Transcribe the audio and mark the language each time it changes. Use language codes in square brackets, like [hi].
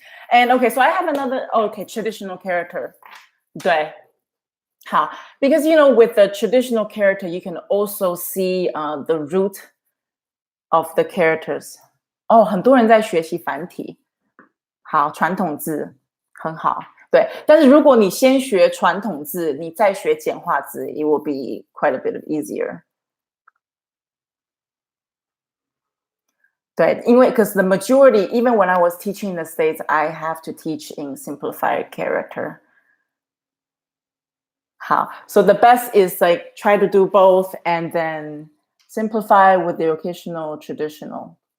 [en] And okay, so I have another traditional character. [zh] 对. How? [en] Because with the traditional character, you can also see the root of the characters. [zh] 哦，很多人在学习繁体。好，传统字很好。对，但是如果你先学传统字，你再学简化字 it will be quite a bit easier. [en] 对，因为 because the majority, even when I was teaching in the States, I have to teach in simplified character. 好, so the best is like try to do both and then simplify with the occasional traditional.